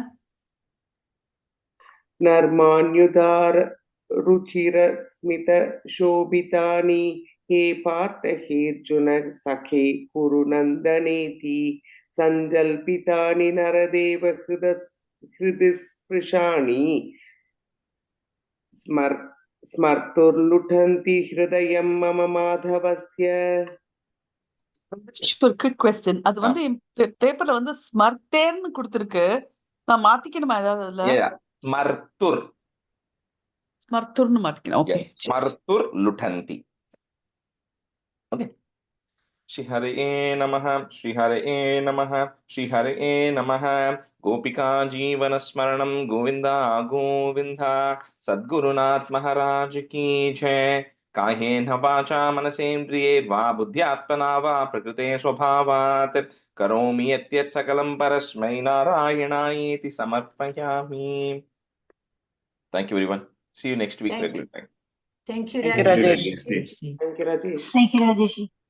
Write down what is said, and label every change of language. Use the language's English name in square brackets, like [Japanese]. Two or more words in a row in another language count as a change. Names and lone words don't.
[Sanskrit] नर्माण्युदार रुचिरस्मित शोभितानि हे पार्थ हेऽर्जुन सखे कुरु नन्दनेति संजल्पितानि नरदेव हृदि स्पृशानि स्मर्तुर्लुठन्ति हृदयं मम माधवस्य. [Tamil] ஒரு [English] quick question [Tamil] அது வந்து பேப்பர்ல வந்து ஸ்மர்த்தேன்னு கொடுத்திருக்கு நான் மாத்திக்கணுமா ஏதாவது அதுல Smartur. ஸ்மர்த்துர்னு மாத்திக்கணும் ஓகே [Sanskrit] स्मर्तुर् लुठन्ति. Okay. श्री हरे नमः, श्री हरे नमः, श्री हरे नमः. गोपिका जीवन स्मरणम् गोविन्द गोविन्द. [Hindi] सद्गुरुनाथ महाराज की जय. [Sanskrit] कायेन वाचा मनसेन्द्रियैर् वा बुद्ध्यात्मना वा प्रकृतेः स्वभावात् करोमि यद्यत् सकलं परस्मै नारायणायेति समर्पयामि. [English] Thank you everyone. See you next week regular time. Thank you, Thank you, Rajesh. Rajesh. Thank you, Rajesh. Thank you, Rajesh.